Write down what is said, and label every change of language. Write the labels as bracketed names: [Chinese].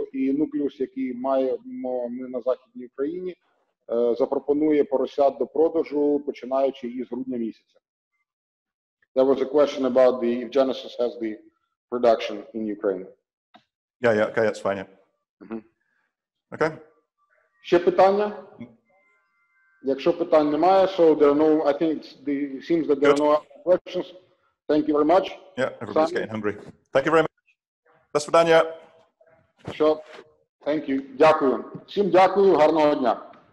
[Ukrainian] І нуклеус, який маємо ми на Західній Україні, запропонує поросят до продажу, починаючи із грудня місяця. [English] There was a question about if Genesis has the production in Ukraine. Yeah, okay, that's fine, yeah. Okay. [Ukrainian] Ще питання? Якщо питань немає, [English] so there are no, I think it seems that there are no questions. Thank you very much. Yeah, everybody's getting hungry. Thank you very much. [Russian] До свидання. [English] Thank you. [Ukrainian] Дякую. Всім дякую, гарного дня.